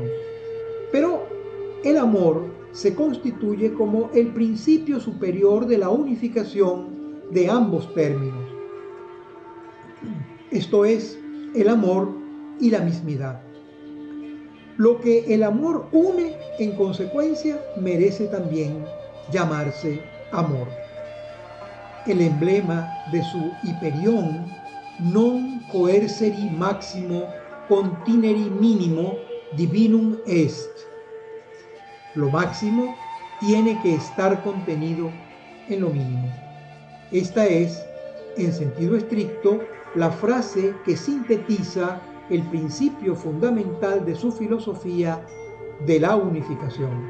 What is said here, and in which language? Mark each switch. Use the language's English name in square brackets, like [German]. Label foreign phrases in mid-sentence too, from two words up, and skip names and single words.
[Spanish] Pero el amor se constituye como el principio superior de la unificación de ambos términos. Esto es, el amor y la mismidad. Lo que el amor une, en consecuencia, merece también llamarse amor. El emblema de su [Latin] Hyperion, non coerceri maximo contineri minimo divinum est. [Spanish] Lo máximo tiene que estar contenido en lo mínimo. Esta es, en sentido estricto, la frase que sintetiza el principio fundamental de su filosofía de la unificación.